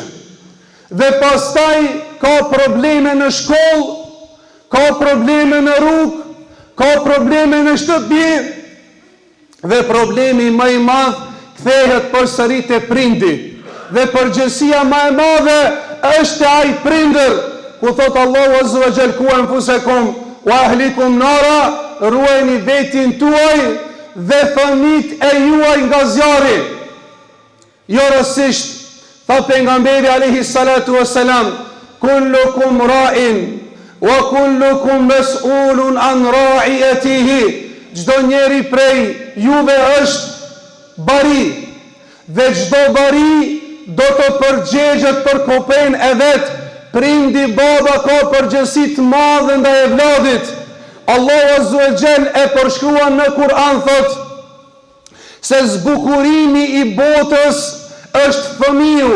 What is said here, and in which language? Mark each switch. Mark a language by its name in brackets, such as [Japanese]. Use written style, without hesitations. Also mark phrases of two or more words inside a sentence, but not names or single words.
[Albanian] Dhe pastaj ka probleme në shkollë, ka probleme në rrugë, ka probleme në shtëpi, dhe problemi më I madh kthehet përsëri te prindi. Dhe përgjegjësia më e madhe është ai prindër, ku thot Allahu [Arabic] عز وجل, قوا أنفسكم وأهليكم نارا, [Albanian] ruajini vetin tuaj dhe fëmijët e juaj nga zjarri. Jo rastësisht tha pejgamberi [Arabic] عليه الصلاة والسلام, كلكم راع وكلكم مسؤول عن رعيته. [Albanian] Çdo njeri prej juve është bari, dhe çdo bari do të përgjigjet për kopën e vet. Prindi baba ka përgjegjësi të madhe ndaj evladit. Allahu [Arabic] عز وجل [Albanian] e përshkruan në Kur'an, thot se zbukurimi I botës është fëmiu.